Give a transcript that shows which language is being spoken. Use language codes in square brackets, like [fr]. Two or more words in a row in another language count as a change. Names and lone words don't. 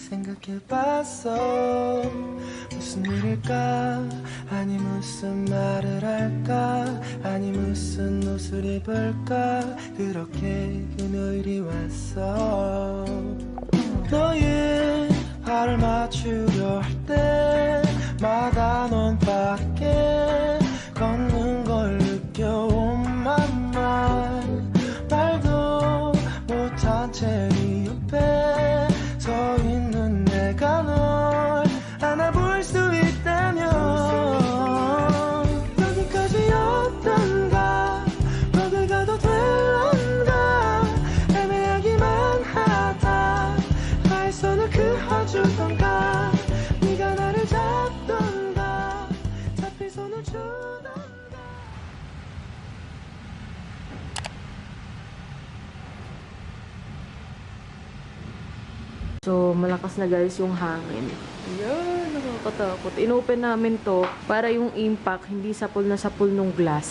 [ko] 생각해봤어 무슨 일일까 아니 무슨 말을 할까 아니 무슨 옷을 입을까 그렇게 금요일이 왔어 너의 발을 맞추려 할 때마다 넌 밖에 걷는 걸 느껴 [en] oh my mind [ko] 말도 못한 채 네 옆에 서 있는 내가 널 안아볼 수 있다면 여기까지였던가 거길 가도 될런가 애매하기만 하다 나의 손을 그어주던가 네가 나를 잡던가 잡힐 손을 주던가 [tl] So, malakas na guys yung hangin. Ayan, nakakatakot. Inopen namin to para yung impact hindi sapul na sapul nung glass.